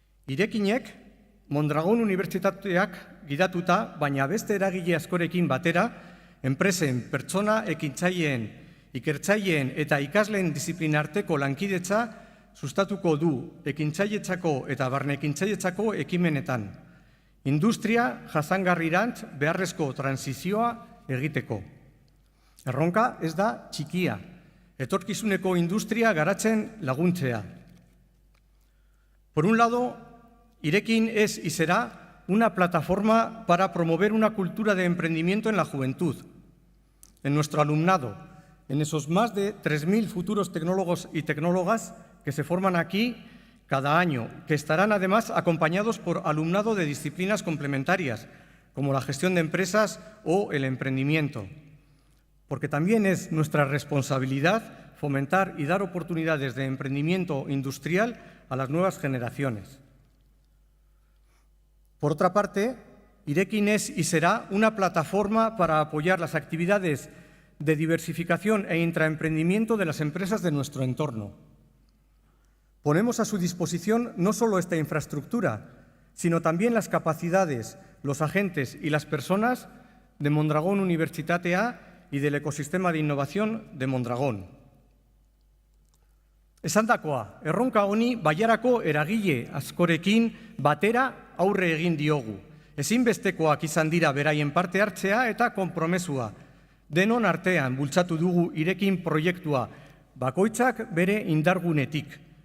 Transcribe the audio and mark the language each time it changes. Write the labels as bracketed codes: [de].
[eu] Irekinek, Mondragon Unibertsitateak gidatuta, baina beste eragile askorekin batera, enpresen, pertsona, ekintzaileen, ikertzaileen eta ikasleen disiplinarteko lankidetza sustatuko du ekintzailetzako eta barnekintzailetzako ekimenetan. Industria jasangarrirantz beharrezko transizioa egiteko. Erronka ez da txikia, etorkizuneko industria garatzen laguntzea. [es] Por un lado, Irekin es y será una plataforma para promover una cultura de emprendimiento en la juventud, en nuestro alumnado, en esos más de 3.000 futuros tecnólogos y tecnólogas que se forman aquí cada año, que estarán además acompañados por alumnado de disciplinas complementarias, como la gestión de empresas o el emprendimiento. Porque también es nuestra responsabilidad fomentar y dar oportunidades de emprendimiento industrial a las nuevas generaciones. Por otra parte, Irekin es y será una plataforma para apoyar las actividades de diversificación e intraemprendimiento de las empresas de nuestro entorno. Ponemos a su disposición no solo esta infraestructura, sino también las capacidades, los agentes y las personas de Mondragon Unibertsitatea y del ecosistema de innovación de Mondragon. [eu] Esandakoa, erronka honi baiarako eragile askorekin batera aurre egin diogu. Ezinbestekoak izan dira beraien parte hartzea eta konpromesua. Denon artean bultzatu dugu Irekin proiektua, bakoitzak bere indargunetik.